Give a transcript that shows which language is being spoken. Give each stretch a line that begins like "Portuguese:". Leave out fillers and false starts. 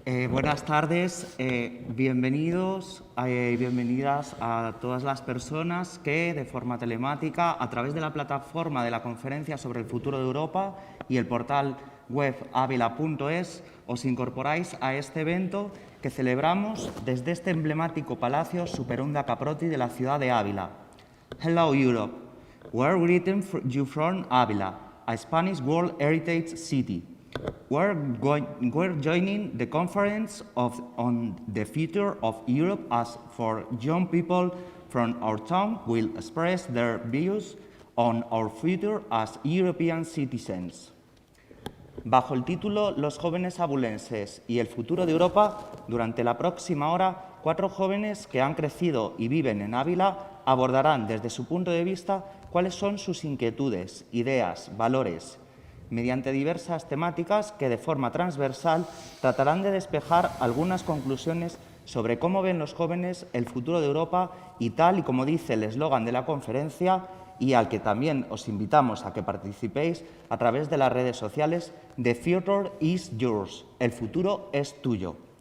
Spanish: Buenas tardes, bienvenidos y bienvenidas a todas las personas que, de forma telemática, a través de la plataforma de la Conferencia sobre el Futuro de Europa y el portal web avila.es, os incorporáis a este evento que celebramos desde este emblemático Palacio Superunda Caproti de la ciudad de Ávila.
English: Hello, Europe. We're greeting you from Ávila, a Spanish World Heritage City. We're joining the conference on the future of Europe as for young people from our town will express their views on our future as European citizens.
Spanish: Bajo el título Los jóvenes abulenses y el futuro de Europa, durante la próxima hora, 4 jóvenes que han crecido y viven en Ávila abordarán desde su punto de vista cuáles son sus inquietudes, ideas, valores, mediante diversas temáticas que de forma transversal tratarán de despejar algunas conclusiones sobre cómo ven los jóvenes el futuro de Europa y tal y como dice el eslogan de la conferencia, y al que también os invitamos a que participéis a través de las redes sociales:
English: The future is yours,
Spanish: el futuro es tuyo.